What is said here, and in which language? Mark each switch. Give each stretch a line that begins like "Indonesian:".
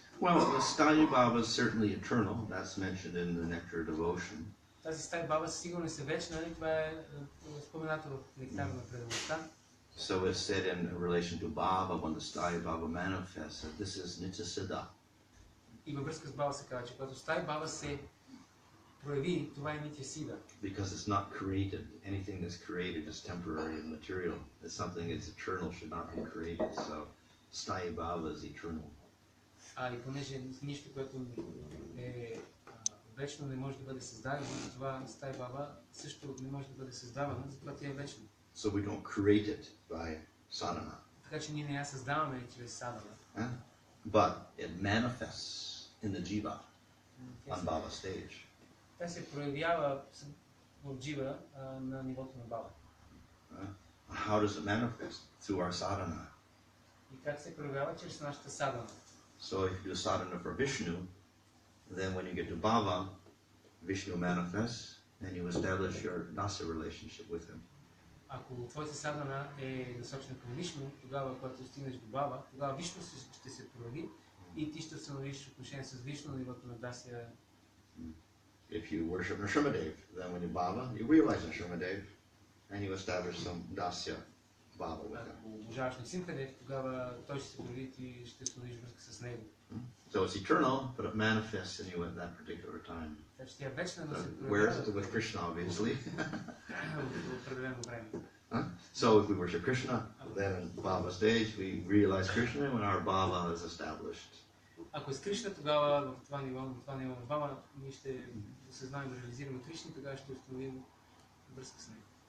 English: Well, the Sthayi Baba is certainly eternal. That's mentioned in the Nectar of Devotion.
Bulgarian: Тази Стая Баба сигурно е вечна, това е споменато в Нектара на предаността.
English: So it's said in relation to Baba, when the Sthayi Baba manifests, that this is Nitya Siddha.
Bulgarian: И във връзка с Баба се казва, че когато Стая Баба се прояви, това е Нитя Сида.
English: Because it's not created. Anything that's created is temporary and material. It's something that's eternal should not be created. So Sthayi Baba is eternal.
Bulgarian: И понеже нищо, което е вечно, не може да бъде създадено, затова Стая Баба също не може да бъде създавана, затова тя е вечна.
English: So we don't create it by sadhana.
Bulgarian: Така че ние не я създаваме чрез садхана.
English: But it manifests in the jiva on Baba stage.
Bulgarian: Тя се проявява в джива на нивото на баба.
English: How does it manifest? Through our sadhana.
Bulgarian: И как се проявява чрез нашата садана.
English: So if you do sadhana for Vishnu, then when you get to Baba, Vishnu manifests and you establish your dasa relationship with him.
Bulgarian: Ако твоята садана е насочена към Вишну, тогава, когато стигнеш до Баба, тогава Вишну ще се прояви и ти ще установиш отношение с Вишну на нивото на Дасия.
English: If you worship Nrsimhadev, then when you Baba, you realize Nrsimhadev and you establish some dasya Baba with him.
Bulgarian: Ако обожаваш Нрсимхадев, тогава той ще се прояви и ти ще установиш връзка с него.
English: So it's eternal, but it manifests in you at that particular time.
Bulgarian: Така че тя е вечна, но се
English: Where is
Bulgarian: проявява
English: it with Krishna, obviously?
Bulgarian: в определено време.
English: So if we worship Krishna, then in Baba stage we realize Krishna when our Baba is established.
Bulgarian: Ако е с Кришна, тогава в това ниво на Баба, ние ще осъзнаем да реализираме Кришна, тогава ще установим връзка с него.